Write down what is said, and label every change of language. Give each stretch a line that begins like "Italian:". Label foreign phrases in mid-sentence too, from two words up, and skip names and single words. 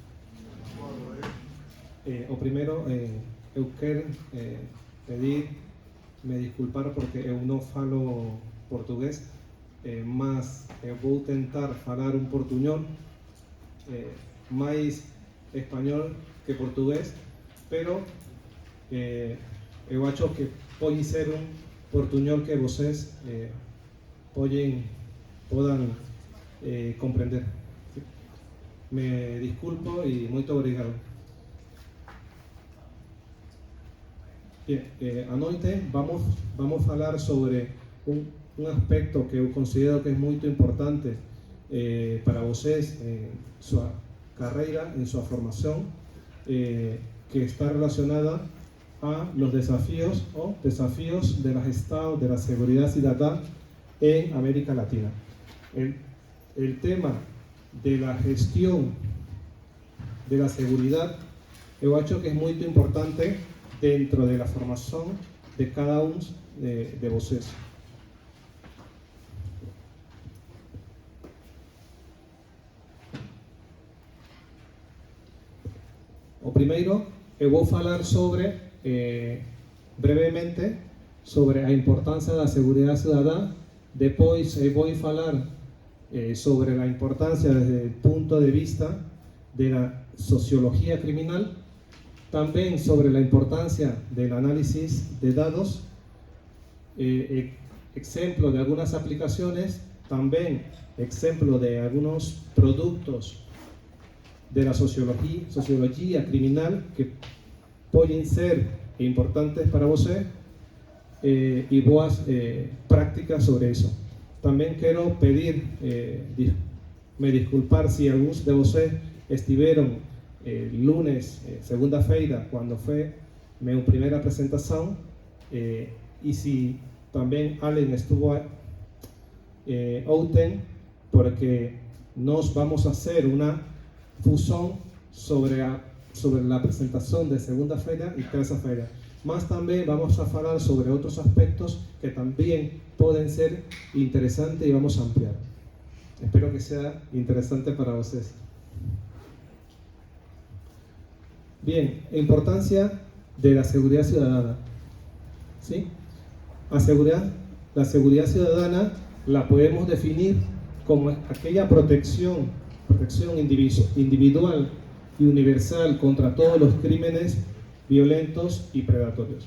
Portuguese: O primeiro, eu quero pedir, me disculpar porque eu não falo português, mas eu vou tentar falar um portunhol, mais espanhol que português, pero eu acho que pode ser um portunhol que vocês podam compreender.
Spanish: Me disculpo y muy obrigado. Bien,
Portuguese: a noite
Spanish: vamos a falar sobre un aspecto que
Portuguese: eu considero
Spanish: que es muy importante para vocês en su carrera, en su formación, que está relacionada a los desafíos de la gestión de la seguridad ciudadana en América Latina. El tema de la gestión de la seguridad, yo acho que es muy importante dentro de la formación de cada uno de vocês.
Portuguese: O primeiro, eu vou falar sobre, brevemente, sobre a importância da seguridade cidadã. Depois eu vou falar sobre
Spanish: la importancia desde el punto de vista de la sociología criminal, también sobre la importancia del análisis de datos, ejemplo de algunas aplicaciones, también ejemplo de algunos productos de la sociología criminal que pueden ser importantes para usted y buenas prácticas sobre eso. También quiero pedir, me disculpar si algunos de ustedes estuvieron el lunes, segunda-feira, cuando fue
Portuguese: minha primeira apresentação, e se também Allen estuvo ontem, porque nós vamos fazer uma fusão sobre a apresentação de segunda-feira e terça-feira. Mas também vamos a falar sobre outros aspectos que também podem ser interessantes e vamos a ampliar. Espero que seja interessante para vocês.
Spanish: Bien, importancia de la seguridad ciudadana. ¿Sí? La seguridad ciudadana la podemos definir como aquella protección individual y universal contra todos los crímenes violentos y predatorios.